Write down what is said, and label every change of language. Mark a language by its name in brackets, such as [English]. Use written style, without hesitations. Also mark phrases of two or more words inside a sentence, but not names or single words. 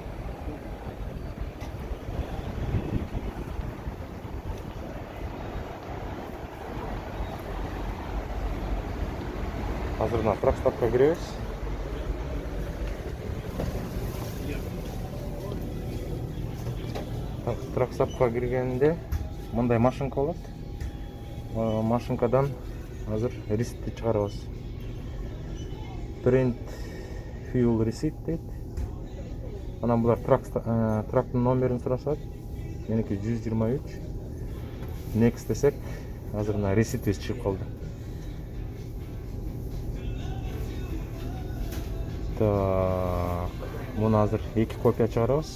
[Kyrgyz] Азыр мына тракстапка киребиз. Тракстапка киргенде мындай машинка болот. Машинкадан азыр ресипти чыгарабыз. [English] Print fuel receipt дейт. [Kyrgyz] Анан булар трактын номерин сурашат. Меники 123. Next десек, азыр мына ресиптибиз чыгып калды. Так, муну азыр 2 копия чыгарабыз.